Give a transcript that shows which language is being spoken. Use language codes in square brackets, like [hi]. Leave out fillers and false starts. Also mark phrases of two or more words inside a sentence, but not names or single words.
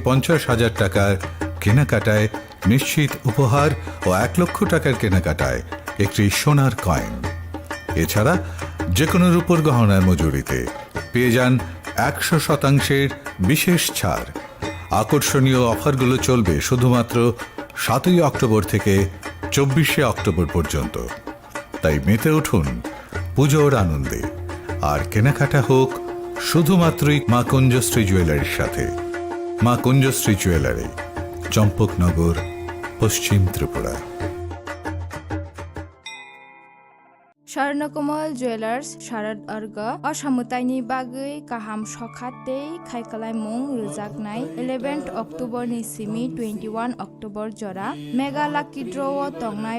[bn] 50,000 টাকার কেনাকাটায় নিশ্চিত উপহার ও 1 লক্ষ টাকার কেনাকাটায় একটি সোনার কয়েন এছাড়া যে কোনো রূপোর গহনার মজুরিতে পেয়ে যান 100% বিশেষ ছাড় আকর্ষণীয় অফারগুলো চলবে শুধুমাত্র 7 অক্টোবর থেকে 24 অক্টোবর পর্যন্ত তাই মেতে উঠুন পুজোর আনন্দে আর কেনাকাটা হোক শুধুমাত্রই মা কুঞ্জশ্রী জুয়েলারির সাথে। মা কুঞ্জশ্রী জুয়েলারি, চম্পকনগর, পশ্চিম ত্রিপুরা। [trp] स्वर्णकमल ज्वेलार्स शारद अर्ग असामुताइनि बागै गाहाम सखातै खायखालायमुं रोजाकनाय 11 अक्टोबर नि सिमी 21 अक्टोबर जरा [en] mega lucky draw [trp] तंगनाय